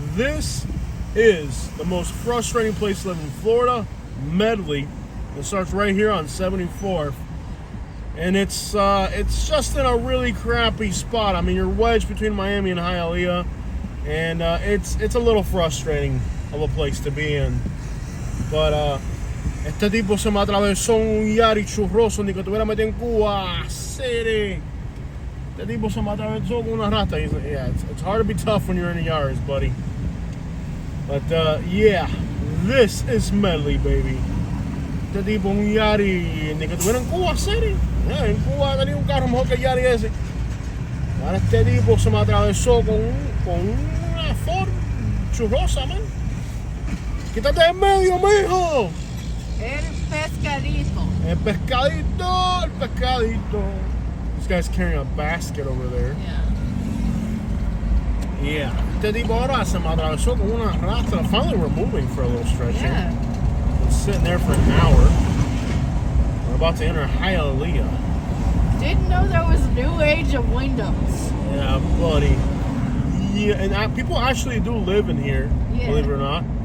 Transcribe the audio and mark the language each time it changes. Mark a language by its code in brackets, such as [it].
[en] This is the most frustrating place to live in Florida, Medley. It starts right here on 74th, and it's just in a really crappy spot. I mean, you're wedged between Miami and Hialeah, and it's a little frustrating of a place to be in. [es] But este tipo se me atravesó un Yari churroso, ni que tuviera metido en Cuba City. Este tipo se me atravesó con una rata. [en] Yeah, it's hard to be tough when you're in the yards, buddy. But yeah, this is Medley, baby. [es] Este tipo un Yari, ni que tuviera en Cuba City. Yeah, en Cuba tenía un carro mejor que el Yari ese. Ahora este tipo se me atravesó con una Ford churrosa, man. Quítate de en medio, mijo. El pescadito. El pescadito, el pescadito. [en] This guy's carrying a basket over there. Yeah. [es] Este tipo ahora se me atravesó con una rata. [en] Finally, we're moving for a little stretch here. Been sitting there for an hour. We're about to enter Hialeah. Didn't know there was a new age of windows. Yeah, buddy. Yeah, and people actually do live in here, believe it or not.